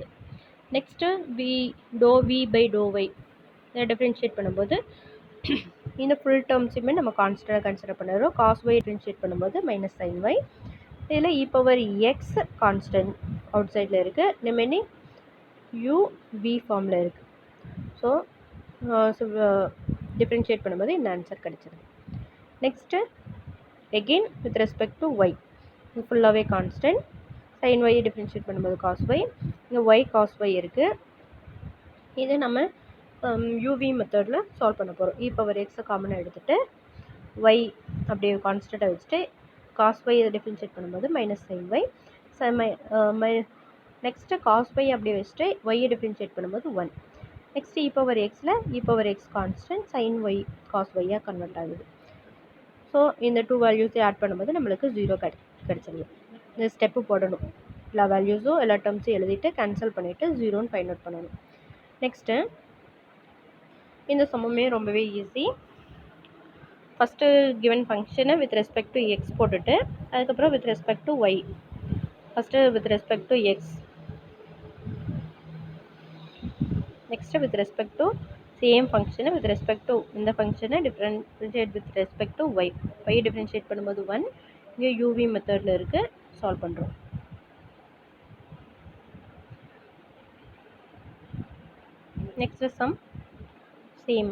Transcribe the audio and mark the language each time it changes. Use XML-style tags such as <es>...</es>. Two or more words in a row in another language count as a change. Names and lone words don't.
<ta>நெக்ஸ்ட்டு</ta> <en>dou v by dou y</en> <ta>இதை டிஃப்ரென்ஷியேட் பண்ணும்போது இந்த</ta> <en>full terms</en> <ta>நம்ம கான்ஸ்டண்ட்டாக கன்சிடர் பண்ணுறோம்.</ta> <en>cos y</en> <ta>டிஃப்ரென்ஷியேட் பண்ணும்போது</ta> <en>minus sine y.</en> <ta>இதில்</ta> <en>e power x constant outside</en> <ta>இருக்குது. ரிமைனிங்</ta> <en>v form</en> <ta>இருக்குது. ஸோ டிஃப்ரென்ஷியேட் பண்ணும்போது இந்த ஆன்சர் கிடச்சிருது.</ta> <en>நெக்ஸ்ட்டு again with respect to y,</en> <ta>இது ஃபுல்லாகவே கான்ஸ்டன்ட். sin y டிஃப்ரென்ஷியேட் பண்ணும்போது cos y, இங்கே y cos y இருக்குது. இது நம்ம</ta> <en>UV method</en> <ta>சால்வ் பண்ண போகிறோம். e⁻x காமனாக எடுத்துகிட்டு y அப்படியே கான்ஸ்டண்ட்டாக வச்சுட்டு cos y இதை டிஃப்ரென்ஷியேட் பண்ணும்போது மைனஸ் sin y. நெக்ஸ்ட்டு cos y அப்படியே வச்சுட்டு y டிஃப்ரென்ஷியேட் பண்ணும்போது 1. நெக்ஸ்ட்டு e⁻xல e⁻x கான்ஸ்டன்ட் sin y cos y கன்வெர்ட் ஆகுது. ஸோ இந்த 2 வேல்யூஸை ஆட் பண்ணும்போது நம்மளுக்கு 0 கிடச்சிருது. இந்த ஸ்டெப்பு போடணும். எல்லா வேல்யூஸும் எல்லா டேர்ம்ஸும் எழுதிட்டு கேன்சல் பண்ணிவிட்டு 0ன்னு ஃபைண்ட் அவுட் பண்ணணும். நெக்ஸ்ட்டு இந்த சம்முமே ரொம்பவே ஈஸி.</ta> <en>first given function with respect to x</en> <ta>போட்டுட்டு அதுக்கப்புறம்</ta> <en>with respect to y. first with respect to x, next with respect to same function with respect to இந்த function differentiate with respect to y.</en> <ta>ஒய் டிஃப்ரென்ஷியேட் பண்ணும்போது 1. இங்கே</ta> <en>UV method</en> <ta>இருக்குது, சால்வ் பண்ணுறோம்.</ta> <en>next sum same.</en>